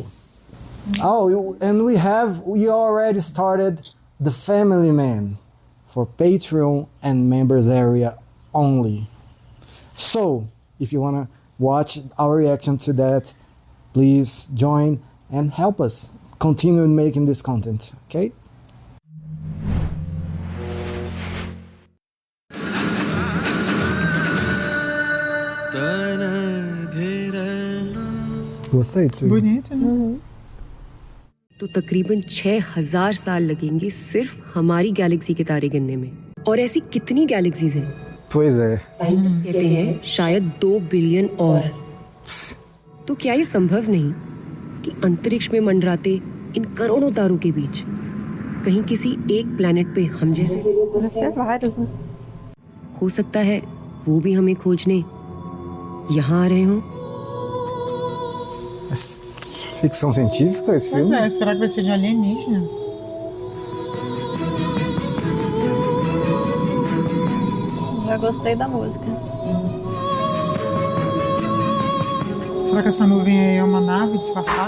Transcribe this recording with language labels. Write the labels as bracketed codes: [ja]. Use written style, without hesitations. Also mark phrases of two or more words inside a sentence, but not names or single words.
[en] And we already started The Family Man for Patreon and members area only. So if you wanna watch our reaction to that, please join and help us continue making this content, okay? [pt] Gostei disso. Bonito, né? [hi] तो तकरीबन 6000 साल लगेंगे सिर्फ हमारी गैलेक्सी के तारे गिनने में। और ऐसी कितनी गैलेक्सीज हैं? [pt] Pois é. [hi] साइंटिस्ट कहते हैं शायद 2 बिलियन और। तो क्या ये संभव नहीं कि अंतरिक्ष में मंडराते इन करोड़ों तारों के बीच कहीं किसी एक प्लेनेट पे हम जैसे लोग बसते हैं? हो सकता है वो भी हमें खोजने यहाँ आ रहे हों। [pt] Ficção científica esse Pois filme? é, será que vai ser de alienígena? Já gostei da música. Será que essa nuvem aí é uma nave disfarçada?